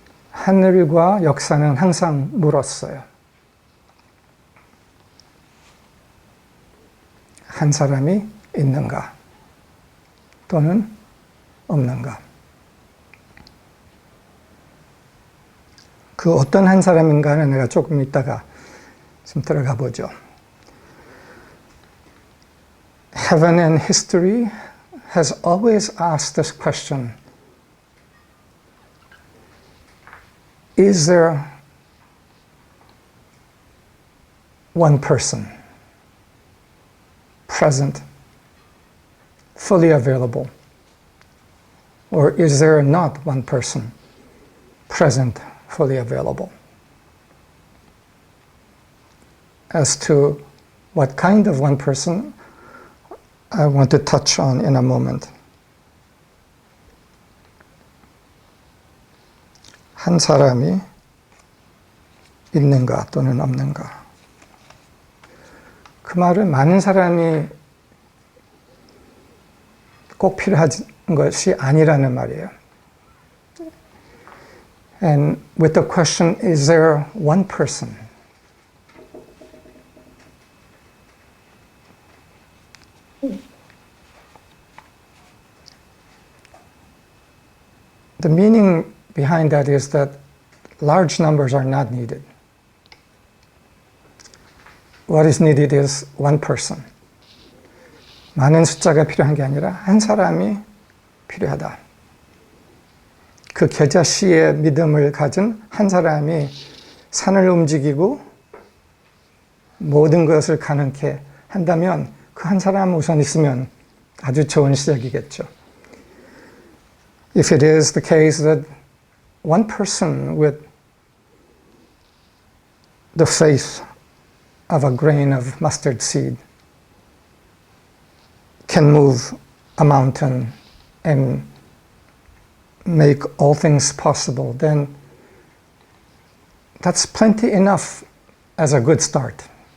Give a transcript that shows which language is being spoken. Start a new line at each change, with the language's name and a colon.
Korean: 하늘과 역사는 항상 물었어요. 한 사람이 있는가 또는 없는가. 그 어떤 한 사람인가는 내가 조금 이따가 좀 들어가 보죠.
English: Heaven and history has always asked this question. Is there one person present, fully available? Or is there not one person present, fully available? As to what kind of one person, I want to touch on in a moment.
Korean: 한 사람이 있는가 또는 없는가. 그 말은 많은 사람이 꼭 필요하지 것이 아니라는 말이에요.
English: And with the question, is there one person? The meaning behind that is that large numbers are not needed. What is needed is one person.
Korean: 많은 숫자가 필요한 게 아니라 한 사람이 필요하다. 그 겨자씨의 믿음을 가진 한 사람이 산을 움직이고 모든 것을 가능케 한다면 그 한 사람 우선 있으면 아주 좋은 시작이겠죠.
English: If it is the case that one person with the faith of a grain of mustard seed can move a mountain and make all things possible, then that's plenty enough as a good start.